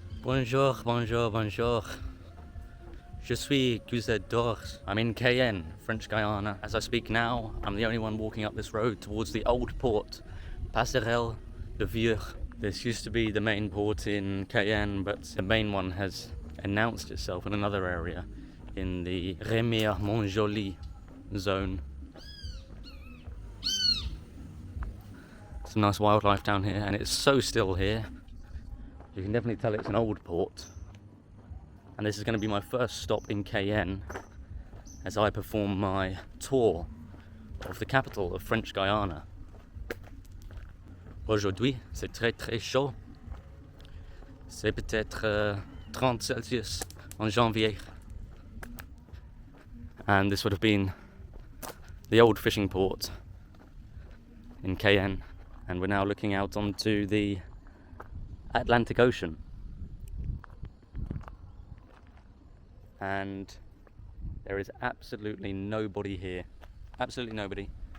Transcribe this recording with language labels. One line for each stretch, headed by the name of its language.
French: Bonjour, bonjour, bonjour. Je suis Guzet d'Ors.
English: I'm in Cayenne, French Guiana. As I speak now, I'm the only one walking up this road towards the old port, Passerelle de Vieux. This used to be the main port in Cayenne, but the main one has announced itself in another area in the Remire-Montjoly zone. Some nice wildlife down here, and it's so still here. You can definitely tell it's an old port. And this is going to be my first stop in Cayenne as I perform my tour of the capital of French Guiana.
French: Aujourd'hui, c'est très très chaud. C'est peut-être 30 Celsius en janvier.
English: And this would have been the old fishing port in Cayenne. And we're now looking out onto the Atlantic Ocean. And there is absolutely nobody here. Absolutely nobody.